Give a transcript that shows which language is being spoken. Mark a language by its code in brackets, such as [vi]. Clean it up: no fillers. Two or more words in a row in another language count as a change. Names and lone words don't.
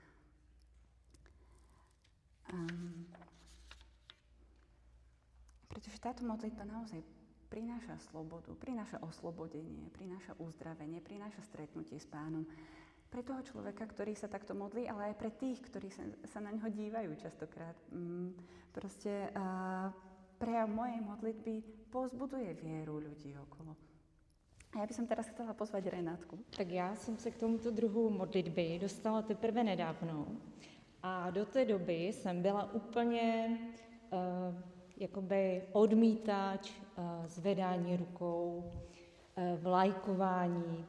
[sk] Pretože táto modlitba naozaj prináša slobodu, prináša oslobodenie, prináša uzdravenie, prináša stretnutie s Pánom. Pre toho človeka, ktorý sa takto modlí, ale aj pre tých, ktorí sa na ňo dívajú častokrát. Prejav mojej modlitby povzbuduje vieru ľudí okolo. [cs] A já bych [sk] teraz chcela [cs] pozvat Renátku. Tak já jsem se k tomuto druhu modlitby dostala teprve nedávno. A do té doby jsem byla úplně jakoby odmítač, zvedání rukou, vlajkování.